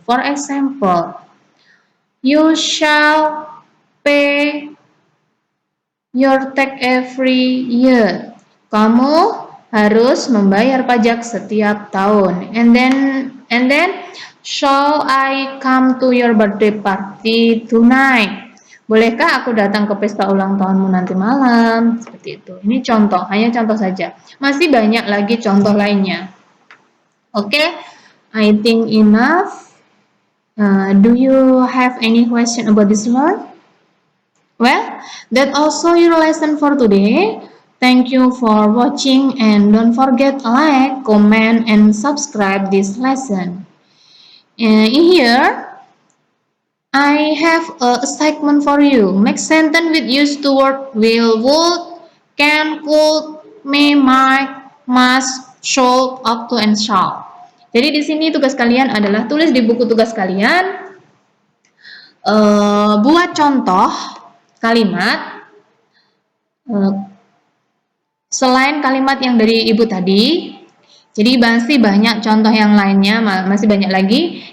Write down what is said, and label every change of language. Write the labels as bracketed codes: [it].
[en] For example, you shall pay your tax every year. [id] Kamu harus membayar pajak setiap tahun. [en] And then shall I come to your birthday party tonight? [id] Bolehkah aku datang ke pesta ulang tahunmu nanti malam? Seperti itu. Ini contoh, hanya contoh saja. Masih banyak lagi contoh lainnya. [en] Okay, I think enough. Do you have any question about this one? Well, that's also your lesson for today. Thank you for watching and don't forget to like, comment, and subscribe this lesson. In here, I have a segment for you. Make sentence with used to word will, would, can, could, may, might, must, should, up to, and shall. [id] Jadi di sini tugas kalian adalah tulis di buku tugas kalian, buat contoh kalimat selain kalimat yang dari ibu tadi. Jadi masih banyak contoh yang lainnya, masih banyak lagi.